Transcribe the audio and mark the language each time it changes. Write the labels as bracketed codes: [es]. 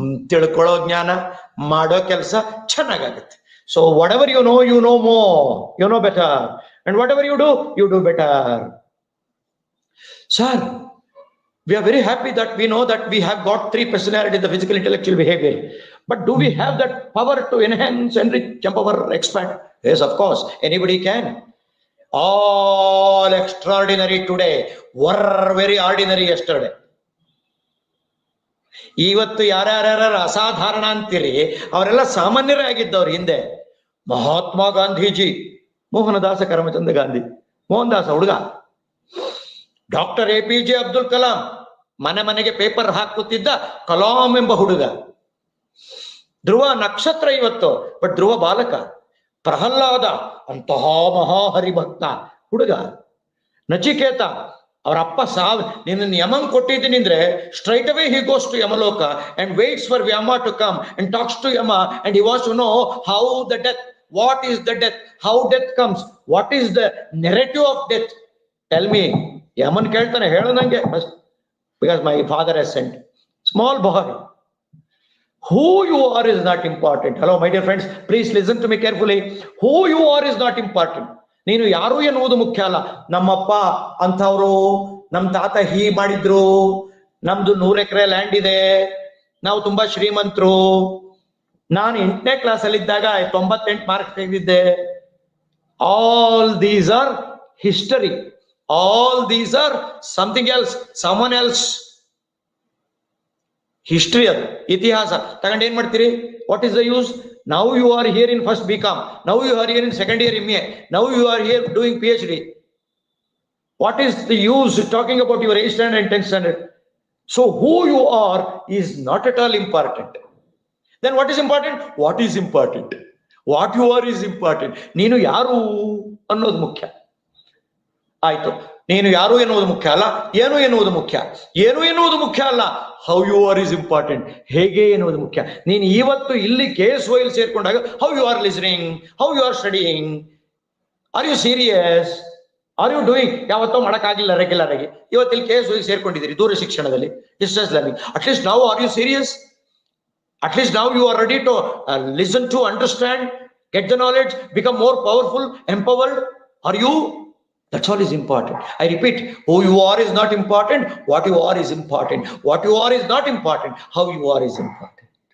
[kn] ತಿಳ್ಕೊಳ್ಳೋ ಜ್ಞಾನ, ಮಾಡೋ ಕೆಲಸ ಚೆನ್ನಾಗಾಗುತ್ತೆ. [en] So whatever you know more, you know better, and whatever you do better. Sir, we are very happy that we know that we have got 3 personalities, the physical, intellectual, behavior. But do we have that power to enhance, enrich, empower, expand? Yes, of course, anybody can. All extraordinary today were very ordinary yesterday. [kn] ಇವತ್ತು ಯಾರ್ಯಾರ ಅಸಾಧಾರಣ ಅಂತೀರಿ ಅವರೆಲ್ಲ ಸಾಮಾನ್ಯರೇ ಆಗಿದ್ದವ್ರು ಹಿಂದೆ. ಮಹಾತ್ಮ ಗಾಂಧೀಜಿ, ಮೋಹನದಾಸ ಕರಮಚಂದ ಗಾಂಧಿ, ಮೋಹನ್ ದಾಸ ಹುಡುಗ, doctor APJ Abdul Kalam, ಮನೆಗೆ paper ಹಾಕುತ್ತಿದ್ದ Kalam ಎಂಬ ಹುಡುಗ. ಧ್ರುವ ನಕ್ಷತ್ರ ಇವತ್ತು, ಬಟ್ ಧ್ರುವ ಬಾಲಕ. ಪ್ರಹ್ಲಾದ, ಅಂತಹ ಮಹಾಹರಿಭಕ್ತ ಹುಡುಗ. [en] Nachiketa, [kn] ಅವರ ಅಪ್ಪ ನಿನ್ನ ಯಮನ್ ಕೊಟ್ಟಿದ್ದೀನಿ ಅಂದ್ರೆ [en] Straight away he goes to Yamaloka and waits for Yama to come and talks to Yama and he wants to know how the death, what is the death, how death comes, what is the narrative of death, tell me. [kn] Yaman ಕೇಳ್ತಾನೆ, ಹೇಳು ನಂಗೆ, [en] Because my father has sent. Small boy. Who you are is not important. Hello, my dear friends, please listen to me carefully. Who you are is not important. [kn] ನೀನು ಯಾರು ಎನ್ನುವುದು ಮುಖ್ಯ ಅಲ್ಲ. ನಮ್ಮಪ್ಪ ಅಂಥವ್ರು, ನಮ್ಮ ತಾತ ಮಾಡಿದ್ರು, ನಮ್ದು 100 ಎಕರೆ ಲ್ಯಾಂಡ್ ಇದೆ, ನಾವು ತುಂಬಾ ಶ್ರೀಮಂತರು, ನಾನು 8ನೇ ಕ್ಲಾಸಲ್ಲಿ ಇದ್ದಾಗ 98 marks ತೆಗೆದಿದ್ದೆ. [en] All these are history. All these are something else, someone else. [kn] History, ಅದು ಇತಿಹಾಸ. ತಗೊಂಡು ಏನ್ ಮಾಡ್ತೀರಿ? [en] What is the use? Now you are here in first BCom, now you are here in second year MA, now you are here doing PhD. What is the use talking about your 8th standard and 10th standard? So who you are is not at all important. Then what is important? What is important? What you are is important. [kn] ನೀನು ಯಾರು ಅನ್ನೋದು ಮುಖ್ಯ. ಆಯ್ತು. ನೀನು ಯಾರು ಎನ್ನುವುದು ಮುಖ್ಯ ಅಲ್ಲ, ಏನು ಎನ್ನುವುದು ಮುಖ್ಯ. ಏನು ಎನ್ನುವುದು ಮುಖ್ಯ ಅಲ್ಲ, [en] How you are is important. [kn] ಹೇಗೆ ಎನ್ನುವುದು ಮುಖ್ಯ. ನೀನು ಇವತ್ತು ಇಲ್ಲಿ KSOL ಸೇರ್ಕೊಂಡಾಗ [en] How you are listening, how you are studying, are you serious, are you doing. [kn] ಯಾವತ್ತೋ ಮಾಡಕ್ಕಾಗಿಲ್ಲ ರೆಗ್ಯುಲರ್ ಆಗಿ, ಇವತ್ತಿಲ್ಲಿ KSOL ಸೇರ್ಕೊಂಡಿದ್ದೀರಿ ದೂರ ಶಿಕ್ಷಣದಲ್ಲಿ, [en] Distance learning. At least ನಾವು are you serious? At least now you are ready to listen to, understand, get the knowledge, become more powerful, empowered. Are you? That's all is important. I repeat, who you are is not important. What you are is important. What you are is not important. How you are is important.